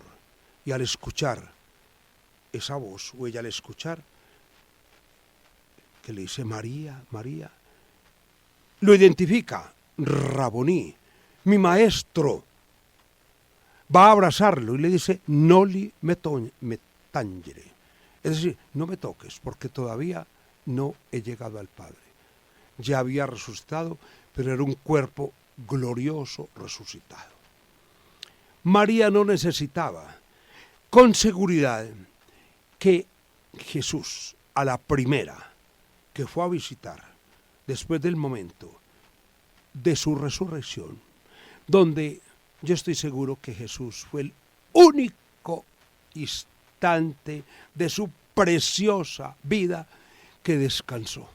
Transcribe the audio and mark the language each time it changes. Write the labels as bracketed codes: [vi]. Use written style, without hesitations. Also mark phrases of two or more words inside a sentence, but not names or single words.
[es] Y al escuchar esa voz, o ella al escuchar, que le dice María, María, lo identifica, Raboní, mi maestro, va a abrazarlo y le dice, [la] noli me tangere, [es] es decir, no me toques, porque todavía no he llegado al Padre. Ya había resucitado, pero era un cuerpo glorioso resucitado. María no necesitaba, con seguridad, que Jesús, a la primera que fue a visitar, después del momento de su resurrección, donde yo estoy seguro que Jesús fue el único instante de su preciosa vida que descansó.